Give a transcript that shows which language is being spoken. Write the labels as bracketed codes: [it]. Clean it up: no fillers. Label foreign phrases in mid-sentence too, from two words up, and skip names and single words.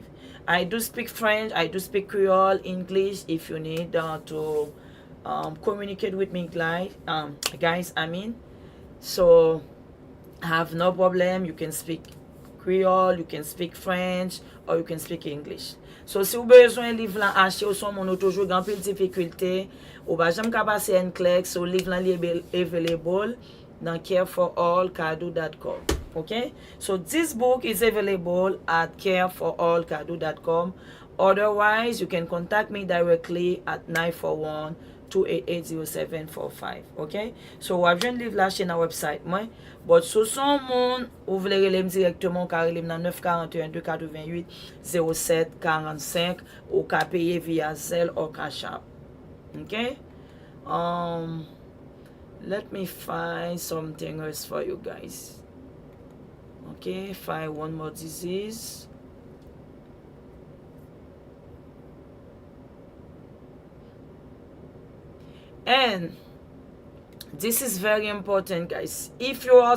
[en] I do speak French, I do speak Creole, English. If you need to communicate with me, guys, so have no problem. You can speak Creole, you can speak French, or you can speak English. [ht] So si ou bezwen liv lan achè ou son moun ou toujou gan pil difficulté, ou ba jam ka pase Nclex, so liv lan li available dans careforallcadou.com. [en] Okay? So this book is available at careforallcadou.com. Otherwise, you can contact me directly at 941-288-0745. Okay? [ht] So wap jen liv la chen na website mwen. But sou son moun ou vle relem directement, ka relem nan 941-288-0745, ou ka peye via Zelle or Cash App. [en] Okay? Let me find something else for you guys. Okay, find one more disease. And this is very important, guys.